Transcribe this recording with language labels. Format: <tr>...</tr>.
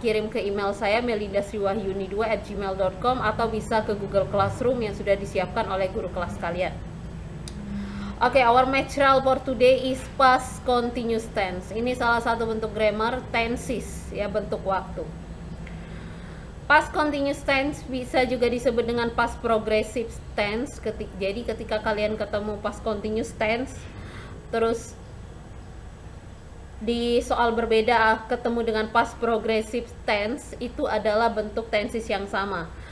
<id>Kirim ke email saya melindasriwahyuni2@gmail.com atau bisa ke Google Classroom yang sudah disiapkan oleh guru kelas kalian.</id> <en>Oke, our material for today is past continuous tense.</en> <id>Ini salah satu bentuk grammar tenses ya, bentuk waktu. Past continuous tense bisa juga disebut dengan past progressive tense. Jadi ketika kalian ketemu past continuous tense, terus di soal berbeda ketemu dengan past progressive tense, itu adalah bentuk tenses yang sama.</id>